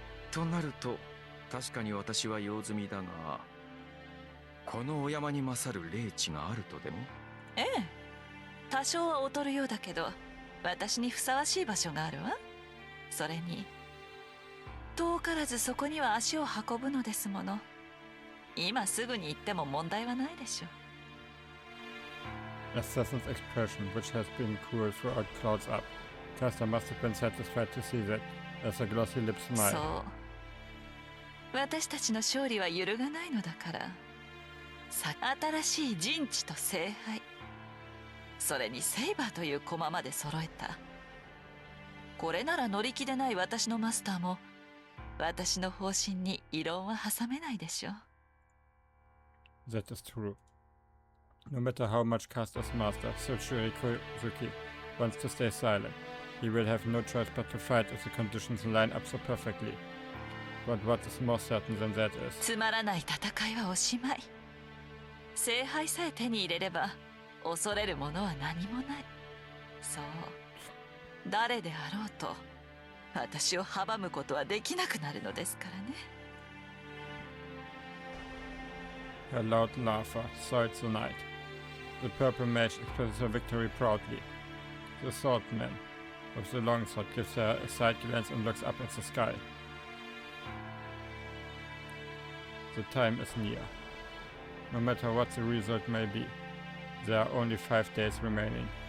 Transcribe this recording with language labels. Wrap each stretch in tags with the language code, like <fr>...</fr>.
<ja>となると、確かに私は用済みだが、このお山に勝る霊地があるとでも？ええ、多少は劣るようだけど、私にふさわしい場所があるわ。それに遠からずそこには足を運ぶのですもの。今すぐに行っても問題はないでしょう。</ja> <en>Assassin's expression, which has been cool throughout, clouds up. Caster must have been satisfied to see that, as a glossy lip smile.</en> <ja>そう。私たちの勝利は揺るがないのだから。新しい陣地と聖杯。それにセイバーという駒まで揃えた。これなら乗り気でない私のマスターも、私の方針に異論は挟めないでしょう。</ja> <en>That is true. No matter how much Caster's master, Cedric wants to stay silent, he will have no choice but to fight if the conditions line up so perfectly. But what is more certain than that is...</en> <ja>つまらない戦いはおしまい。聖杯さえ手に入れれば、恐れるものは何もない。そう。誰であろうと、私を阻むことはできなくなるのですからね。</ja> <en>Her loud laughter soiled the night. The purple mage expresses her victory proudly. The swordman with the long sword gives her a side glance and looks up at the sky. The time is near. No matter what the result may be, there are only 5 days remaining.</en>